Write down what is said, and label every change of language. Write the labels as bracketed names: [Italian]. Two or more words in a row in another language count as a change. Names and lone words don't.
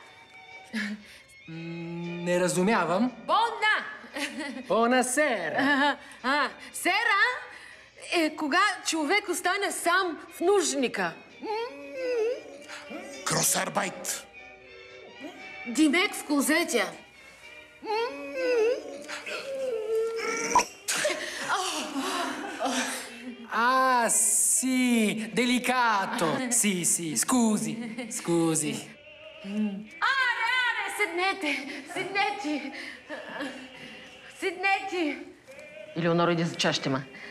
[Bulgarian] Не разумявам. Бона! [Italian] Buonasera. [Bulgarian] Сера е кога човек остане сам в нужника. Кросарбайт. Димек в клозетя. [Italian] Ah, sì, delicato. Sì, scusi. [Bulgarian] Аре, седнете. Елеонора, иди за чащема.